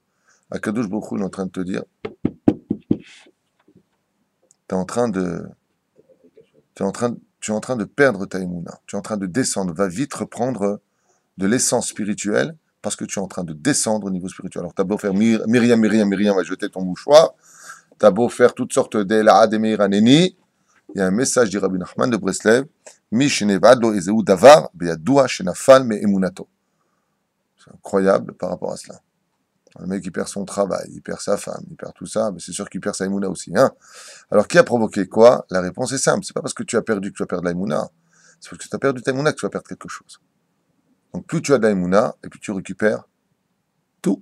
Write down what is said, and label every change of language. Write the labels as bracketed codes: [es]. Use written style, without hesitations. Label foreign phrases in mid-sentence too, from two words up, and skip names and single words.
[he] הקדוש ברוך הוא [fr] est en train de te dire, tu es en train de perdre ta Emouna, tu es en train de descendre, va vite reprendre de l'essence spirituelle, parce que tu es en train de descendre au niveau spirituel. Alors, tu as beau faire Myriam va jeter ton mouchoir, tu as beau faire toutes sortes d'Ela'ad et Meiraneni, il y a un message du Rabbi Nachman de Breslev, [he] מי שנאבד לו איזה דבר, בידוע שנפל מאמונתו. [fr] C'est incroyable par rapport à cela. Le mec, il perd son travail, il perd sa femme, il perd tout ça, mais c'est sûr qu'il perd sa Emouna aussi. Hein. Alors, qui a provoqué quoi? La réponse est simple. C'est pas parce que tu as perdu que tu vas perdre la Emouna. C'est parce que tu as perdu ta Emouna que tu vas perdre quelque chose. Donc, plus tu as de la Emouna, et puis tu récupères tout.